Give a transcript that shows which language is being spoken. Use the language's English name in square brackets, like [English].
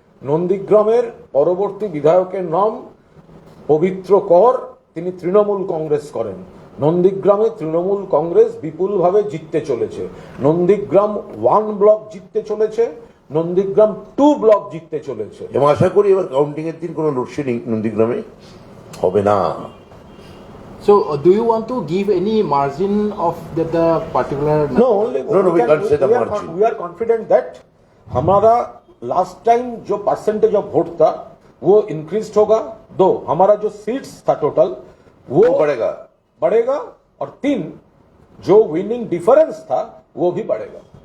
[Bangla] নন্দীগ্রামের পরবর্তী বিধায়কের নাম পবিত্র কর, তিনি তৃণমূল কংগ্রেস করেন। নন্দীগ্রামে তৃণমূল কংগ্রেস বিপুলভাবে জিততে চলেছে। নন্দীগ্রাম 1 ব্লক জিততে চলেছে, নন্দীগ্রাম 2 ব্লক জিততে চলেছে। এবং আশা করি এবার কাউন্টিং এর দিন কোনো লোডশেডিং নন্দীগ্রামে হবে না। [English] So, do you want to give any margin of the particular? No, only No, we can't say the margin. We are confident that [Hindi] हमारा लास्ट टाइम जो परसेंटेज ऑफ वोट था वो इंक्रीज होगा, दो हमारा जो सीट्स था टोटल वो बढ़ेगा और 3 जो विनिंग डिफरेंस था वो भी बढ़ेगा।